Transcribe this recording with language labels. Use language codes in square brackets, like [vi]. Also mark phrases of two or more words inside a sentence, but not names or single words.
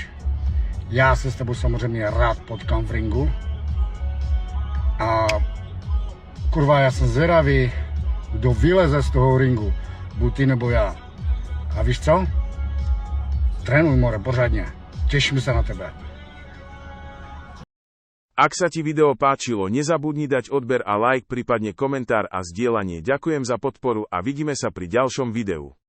[cs] Já se s tebou samozřejmě rád potkám v ringu. A kurva, já jsem zvědavý, kdo vyleze z toho ringu, buď ty nebo já. A víš co? Trénuj, more, pořádně. Těším se na tebe. [sk] Ak sa ti video páčilo, nezabudni dať odber a like, prípadne komentár a zdieľanie. Ďakujem za podporu a vidíme sa pri ďalšom videu.